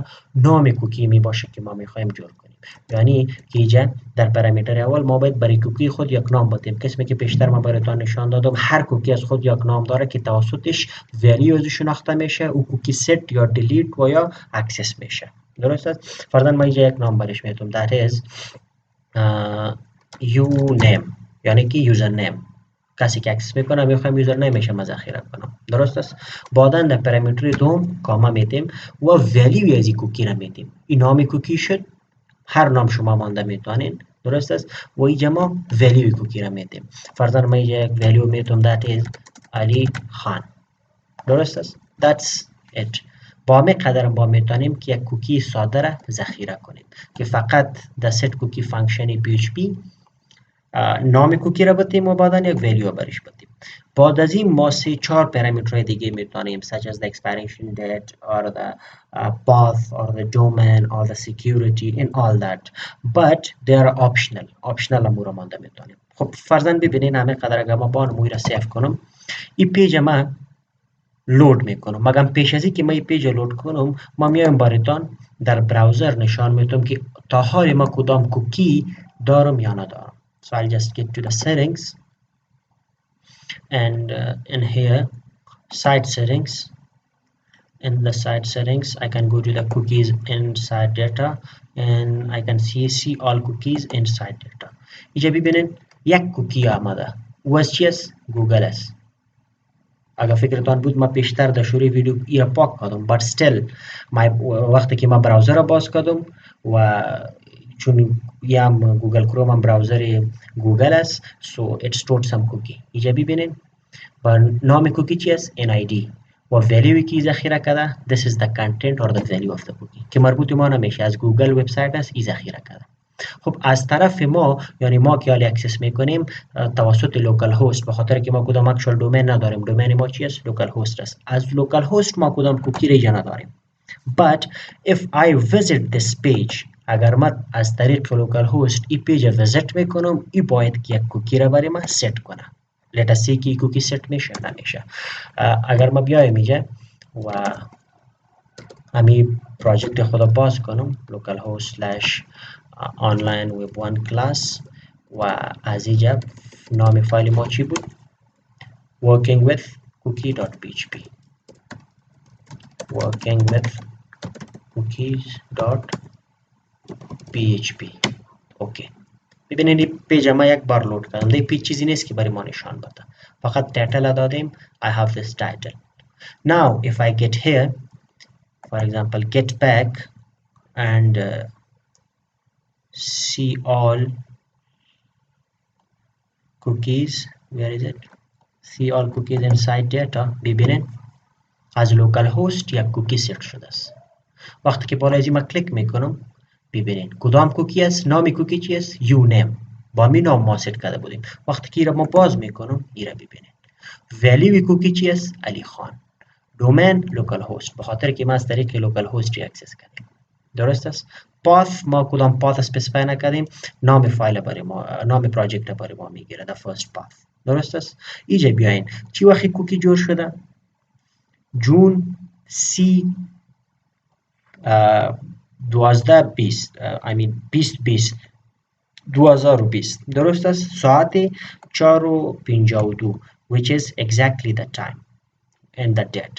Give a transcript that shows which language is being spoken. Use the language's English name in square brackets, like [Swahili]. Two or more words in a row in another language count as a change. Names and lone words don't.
[Persian] نام کوکی میباشه که ما میخوایم جور کنیم. یعنی که اینجا در پارامیتر اول ما باید برای کوکی خود یک نام بدیم. قسمی که پیشتر ما براتون نشان دادم هر کوکی از خود یک نام داره که توسطش ولیو ازش شناخته میشه، او کوکی ست یا دیلیت و یا اکسس میشه. درست است. فرضاً ما اینجا یک نام برش میتونم [English] that is uname [Persian] یعنی که [English] user name. [Persian] کسی که اکسس میکنه میخوایم یوزر نمیشه ما ذخیره کنم. درست است. بعدا در پارامیتر دوم کاما میتیم و ولیو از این کوکی را میتیم. این نام کوکی شد، هر نام شما مانده میتونین. درست است. و اینجا ما ولیو کوکی را میتیم. فرضاً ما اینجا یک ولیو میتونم [English] that is [Persian] علی خان. درست است. [English] That's it. [Persian] با می قدر با میتونیم که یک کوکی ساده را ذخیره کنیم که فقط در [English] set cookie function [Persian] PHP نام کوکی را بتیم و بعدا یک ولیو برش بتیم. بعد از این ما 3-4 پارامترهای دیگه میتونیم [English] such as the expiration date or the path or the domain or the security and all that but they are optional [Persian] امور مانده میتونیم. خب فرضاً ببینین همه قدر اگر ما با موی را سیف کنم این پیج ما لود میکنم، مگم پیش از که ما این پیج لود کنم ما میایم باریتان در براوزر نشان میتونم که تا حال ما کدام کوکی دارم یا ندارم. [English] So I'll just get to the settings and in here site settings. In the site settings I can go to the cookies inside data and I can see all cookies inside data. [Persian] اینجا ببینین یک کوکی آمده و از چی است؟ گوگل است. اگر فکرتان بود ما پیشتر در شروع ویدیو ای را پاک کردم [English] but still [Persian] وقتی که ما براوزر را باز کردم و چون یم گوگل کروم هم براوزر گوگل است [English] so it stored some cookie. [Persian] اینجا ببینین و نام کوکی چی است؟ NID و ولیوی که ذخیره کرده [English] this is the content or the value of the cookie [Persian] که مربوط ما نمیشه از گوگل وبسایت است ای ذخیره کرده. خب از طرف ما یعنی ما که حالی اکسس میکنیم توسط لوکال هاست به خاطر که ما کدام [English] actual domain [Persian] نداریم دومین ما چی است؟ لوکال هاست است. از لوکال هاست ما کدام کوکی ریجا نداریم [English] but if I visit this page [Persian] اگر ما از طریق لوکال هاست این پیج ویزیت میکنم ای باید که یک کوکی را برای ما ست کنه. [English] let us say [Persian] که کوکی ست میشه نمیشه. اگر ما بیایم اینجا و همین پروژکت خود باز کنم localhost /online web1 class و از اینجا نام فایل ما چی بود؟ [English] working with cookie.php working with cookies.php اوکی. [Persian] ببینید این پیج ما یک بار لود کردم. این پیج چیزی نیست که برای ما نشان بده. فقط تایتل دادیم [English] I have this title. Now if I get here for example get back and see all cookies, where is it? See all cookies inside data. [Persian] ببینید از لوکال هاست یک کوکی ست شده است. وقتی که بالا از این کلیک میکنم ببینید کدام کوکی است؟ نام کوکی چی است؟ یو نیم با می نام ما ست کرده بودیم. وقتی که ایرا ما باز میکنم ایرا ببینید ولیوی کوکی چی است؟ علی خان. دومین لوکال هاست به خاطر که ما از طریق لوکال هاست اکسس کردیم. درست است؟ پاث ما کدام پاث اسپسیفای نکردیم نام فایل برای ما نام پروژکت برای ما میگیره [English] the first path. [Persian] درست است؟ اینجا بیاین چی وقت کوکی جور شده؟ جون 12/20 [English] I mean [Persian] 2020 درست است؟ [English] ساعت 4:52 which is exactly the time and the date.